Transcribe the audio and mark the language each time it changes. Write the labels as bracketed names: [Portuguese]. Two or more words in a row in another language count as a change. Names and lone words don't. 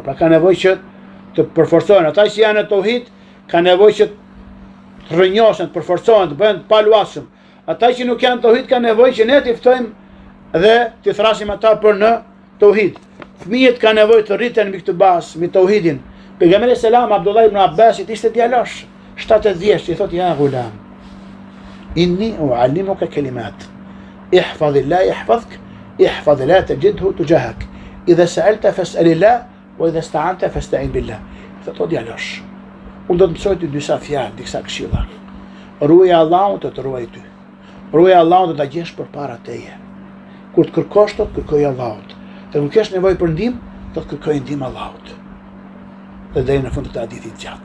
[Albanian] Pra ka nevojë që të përforcohen. Ata që janë në tauhid kanë nevojë që të rrënjosen, të përforcohen, të bëhen të paluajshëm. Ata që nuk janë tauhid kanë nevojë që ne t'i ftojmë dhe t'i thrasim ata për në tauhid. Fëmijët kanë nevojë të rriten mbi këtë bazë, mbi tauhidin. Pejgamberi selam Abdullah ibn Abbasit ishte djalosh, 70 vjeç, i thotë [Arabic] يا غلام, إني أعلمك كلمات. احفظ الله يحفظك، احفظ لا تجده تجاهك. إذا سألت فاسأل الله وإذا استعنت فاستعن بالله. [Albanian] Thotë djalosh, unë do të mësoj ty disa fjalë, disa këshilla. Ruaj Allahun të ruaj ty. Ruaj Allahun do ta gjesh përpara teje. Kur të kërkosh, do të kërkoj Allahut. Dhe kur kesh nevojë për ndihmë, do të kërkoj ndihmë Allahut. Dhe deri në fund të hadithit gjatë.